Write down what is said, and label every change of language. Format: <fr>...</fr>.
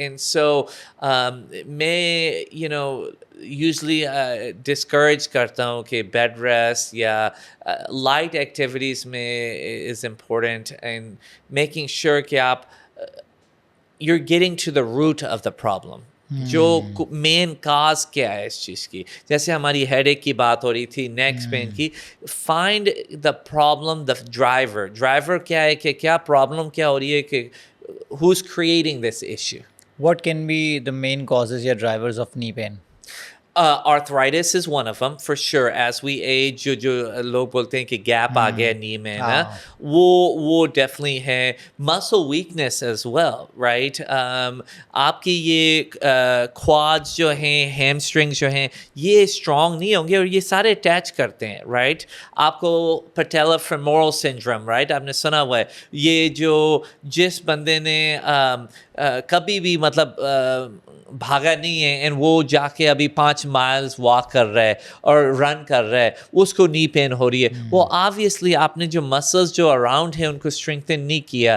<en>and so मैं you know usually discourage</en> <hi>करता हूँ कि</hi> <en>Bed rest या light activities में is important, and making sure कि आप you're getting to the root of the problem.</en> <hi>जो मेन काज क्या है इस चीज़ की, जैसे हमारी हेडेक की बात हो रही थी, नेक पेन की,</hi> <en>find the problem, the driver</en> <hi>क्या है, कि क्या प्रॉब्लम क्या हो रही है कि</hi> <en>who's creating this issue. What can be the main causes या drivers of knee pain? Arthritis is one of them for sure. As we age,</en> <hi>जो लोग बोलते हैं कि गैप आ गया नी में ना, वो definitely है.</hi> <en>Muscle weakness as well, right?</en> <hi>आपकी ये quads जो हैं, hamstrings जो हैं, ये strong नहीं होंगे और ये सारे attach करते हैं, right?</hi> <en>आपको patella femoral syndrome, right?</en> <hi>आपने सुना हुआ है. ये जो जिस बंदे ने कभी भी मतलब भागा नहीं है एंड वो जाके अभी 5 माइल्स वॉक कर रहा है और रन कर रहा है, उसको नी पेन हो रही है. वो ऑब्वियसली आपने जो मसल्स जो अराउंड है उनको स्ट्रेंथन नहीं किया.</hi>